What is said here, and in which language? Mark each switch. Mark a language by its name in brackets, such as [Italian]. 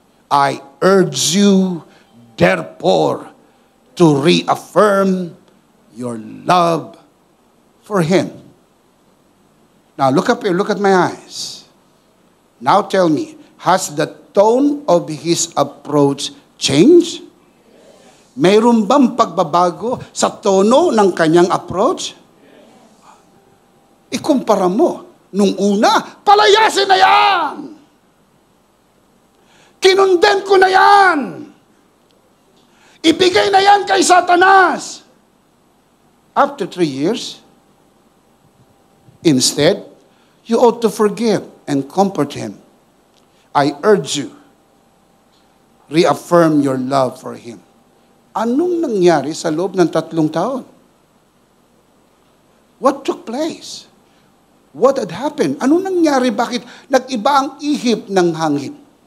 [English] I urge you, therefore, to reaffirm your love for him. Now, look up here, look at my eyes. Now tell me, has the tone of his approach changed? [Filipino] Mayroon bang pagbabago sa tono ng kanyang approach? Ikumpara mo. Nung una, palayasin na yan! Kinundem ko na yan! Ibigay na yan kay Satanas! [English] After 3 years, instead, you ought to forgive and comfort him. I urge you, reaffirm your love for him. [Filipino] Anong nangyari sa loob ng 3 taon? [English] What took place? What had happened? [Filipino] Anong nangyari? Bakit nag-iba ang ihip ng hangin?